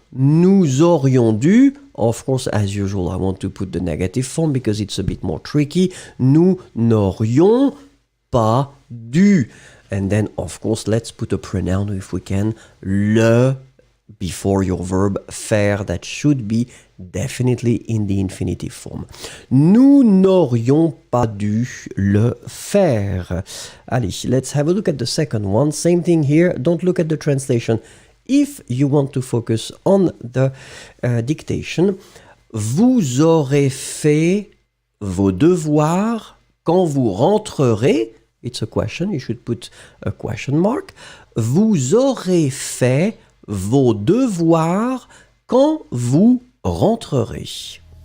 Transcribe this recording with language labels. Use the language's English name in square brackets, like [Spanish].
[French] Nous aurions dû, [English] of course as usual I want to put the negative form because it's a bit more tricky, [French] nous n'aurions pas dû. [English] And then of course let's put a pronoun if we can, le before your verb faire, that should be definitely in the infinitive form. [French] Nous n'aurions pas dû le faire. [English] Allez, let's have a look at the second one. Same thing here. Don't look at the translation. If you want to focus on the dictation, [French] vous aurez fait vos devoirs quand vous rentrerez. [English] It's a question. You should put a question mark. [French] Vous aurez fait vos devoirs quand vous rentrerez.